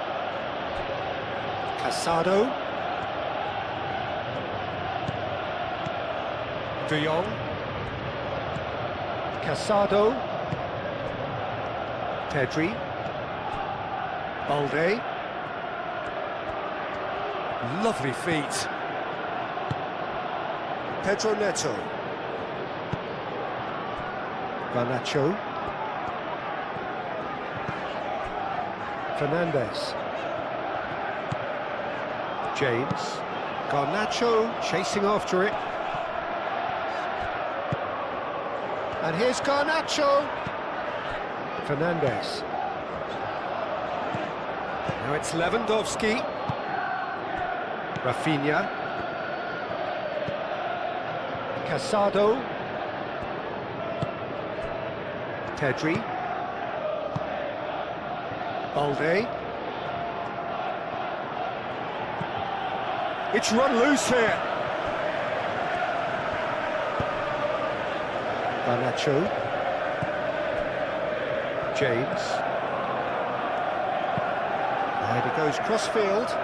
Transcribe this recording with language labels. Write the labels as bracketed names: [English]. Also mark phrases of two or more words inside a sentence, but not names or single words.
[English] Casado. De Jong. Casado. Pedri. Balde. Lovely feet. Pedro Neto. Garnacho. Fernandez. James. Garnacho chasing after it. And here's Garnacho. Fernandez. Now it's Lewandowski. Rafinha. Casado. Pedri. Balde. It's run loose here. Garnacho. James. And it goes cross-field.